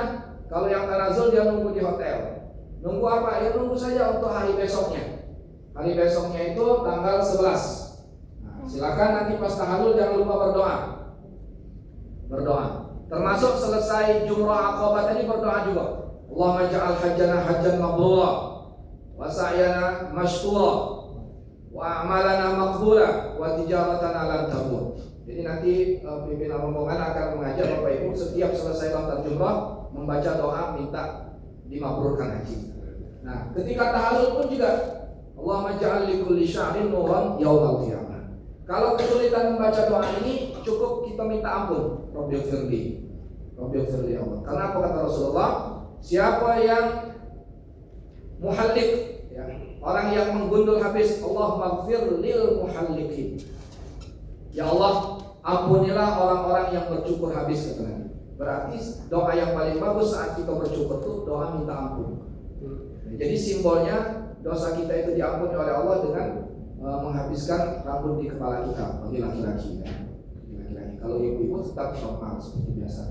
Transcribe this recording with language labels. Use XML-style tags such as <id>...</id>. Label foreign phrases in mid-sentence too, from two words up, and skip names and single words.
<id>Kalau yang tanazul dia nunggu di hotel. Nunggu apa? Ya nunggu saja untuk hari besoknya. Hari besoknya itu tanggal 11. Silakan nanti pas tahallul jangan lupa berdoa. Termasuk selesai jumrah Aqabah tadi berdoa juga.</id> <ar>اللهم اجعل حجنا حجا مبرورا وسعينا مشكورا وأعمالنا مقبولة وتجارتنا لن تبور.</ar> <id>Jadi nanti pimpinan rombongan akan mengajak Bapak Ibu setiap selesai lontar jumrah membaca doa minta dimabrurkan haji. Nah, ketika tahallul pun juga</id> <ar>اللهم اجعل لي كل شعر نورا يوم القيامة.</ar> <id>Kalau kesulitan membaca doa ini, cukup kita minta ampun.</id> <ar>رب اغفر لي الله.</ar> <id>Karena apa kata Rasulullah? Siapa yang muhallik, ya, orang yang menggundul habis,</id> <ar>الله اغفر للمحلقين. يا الله,</ar> <id>ampunilah orang-orang yang bercukur habis, kata Nabi. Berarti doa yang paling bagus saat kita bercukur itu doa minta ampun. Jadi simbolnya dosa kita itu diampuni oleh Allah dengan menghabiskan rambut di kepala kita bagi laki-laki ya. Kalau ibu-ibu tetap normal seperti biasa.</id>